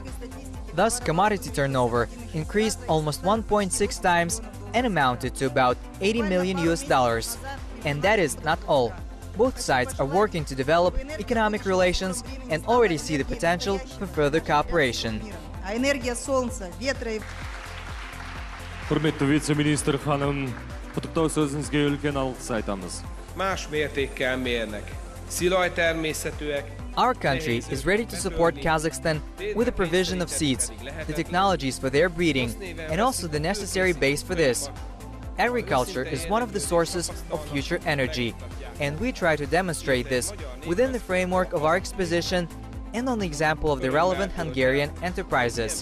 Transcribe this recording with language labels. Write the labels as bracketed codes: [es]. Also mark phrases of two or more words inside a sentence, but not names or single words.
[en] Thus, commodity turnover increased almost 1.6 times and amounted to about $80 million. And that is not all. Both sides are working to develop economic relations and already see the potential for further cooperation. [kk] Құрметті вице-министр ханым, құттықтау сөзіңізге үлкен алғыс айтамыз. [hu] Más mértékkel mérnek. Szilaj természetűek. [en] Our country is ready to support Kazakhstan with the provision of seeds, the technologies for their breeding, and also the necessary base for this. Agriculture is one of the sources of future energy, and we try to demonstrate this within the framework of our exposition and on the example of the relevant Hungarian enterprises.